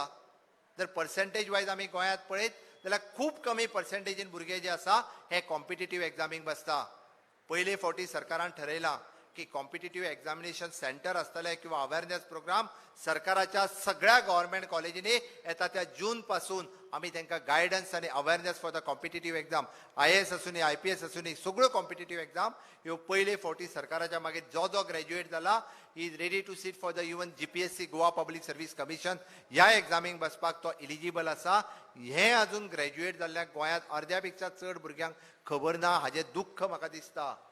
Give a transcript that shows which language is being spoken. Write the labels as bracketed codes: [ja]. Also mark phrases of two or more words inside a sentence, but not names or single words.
[kok] जर पर्सेंटेज वायज आमी गोंयांत पळयत जाल्यार खूब कमी पर्सेंटेजीन भुरगे जे आसा हे [en] competitive examik [kok] बसता. पयले फावटी सरकारान ठरयलां की [en] competitive examination centre [kok] असतले किंवा [en] awareness program [kok] सरकाराच्या सगळ्या [en] government collegeinni [kok] येता त्या जून पासून आम्ही त्यांना गायडन्स आणि [en] awareness for the competitive exam [kok] IAS असुनी IPS असुनी सगळ्यो [en] competitive exam [kok] ह्यो पयले फावटी सरकाराच्या मागीर जो ग्रॅज्युएट जाला [en] is ready to sit for the even [kok] GPSC गोवा पब्लीक सर्व्हिस कमिशन ह्या एक्झामीक बसपाक तो इलिजिबल आसा. हे अजून ग्रॅज्युएट जाल्ल्याक गोंयांत अर्द्या पेक्षा चड भुरग्यांक खबर ना हाजें दुख्ख म्हाका दिसता.